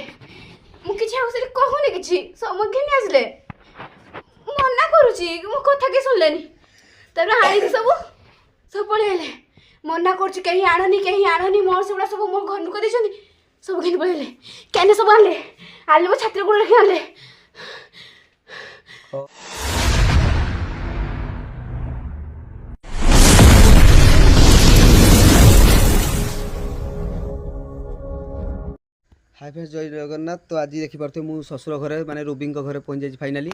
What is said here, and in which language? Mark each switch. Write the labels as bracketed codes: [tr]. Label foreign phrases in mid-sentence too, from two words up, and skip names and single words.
[or] ମୁଁ କିଛି ଆଉ ସେଠି କହୁନି, କିଛି ସବୁ ଘିନି ଆସିଲେ। ମନା କରୁଛି, ମୋ କଥା କେହି ଶୁଣିଲେନି। ତାପରେ ଆଣିକି ସବୁ ପଳେଇଲେ। ମନା କରୁଛି କେହି ଆଣନି ମୋର ସେଗୁଡ଼ା ସବୁ ମୋ ଘର ଲୋକ ଦେଇଛନ୍ତି। ସବୁ ଘିନି ପଳେଇଲେ। କେନେ ସବୁ ଆଣିଲେ ମୋ ଛାତିରେ ଗୋଡ଼ ରଖି ଆଣିଲେ। [en] Hi friends, [or] ଜୟ ଜଗନ୍ନାଥ। ତ ଆଜି ଦେଖିବେ ମୁଁ ଶଶୁର ଘରେ ମାନେ ରୁବି ଘରେ ପହଞ୍ଚି ଯାଇଛି ଫାଇନାଲି।